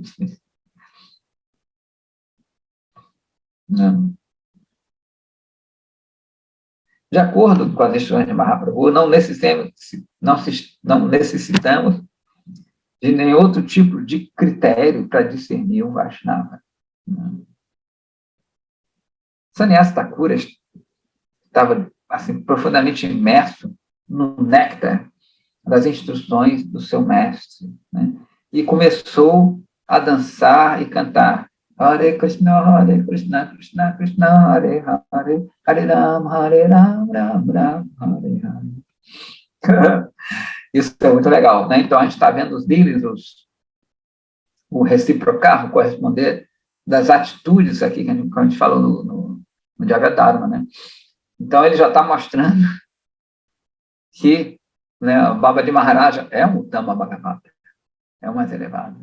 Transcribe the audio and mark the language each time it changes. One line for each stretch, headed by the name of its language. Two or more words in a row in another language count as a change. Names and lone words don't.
Portuguese: De acordo com as instruções de Mahaprabhu, não necessitamos de nenhum outro tipo de critério para discernir um Vaishnava. Sannyasa Thakura estava assim, profundamente imerso no néctar das instruções do seu mestre, né? E começou a dançar e cantar
Sanskrit: Hare Krishna, Krishna Krishna, Hare Hare,
Portuguese: Hare Ram, Ram Ram, Hare Hare. Isso é muito legal, né? Então, a gente está vendo os líderes, o reciprocar, o corresponder das atitudes aqui que a gente falou no Jagadharma, né? Então, ele já está mostrando que, né, o Babaji Maharaja é um
Sanskrit: Uttama Bhagavata,
Portuguese: é o mais elevado.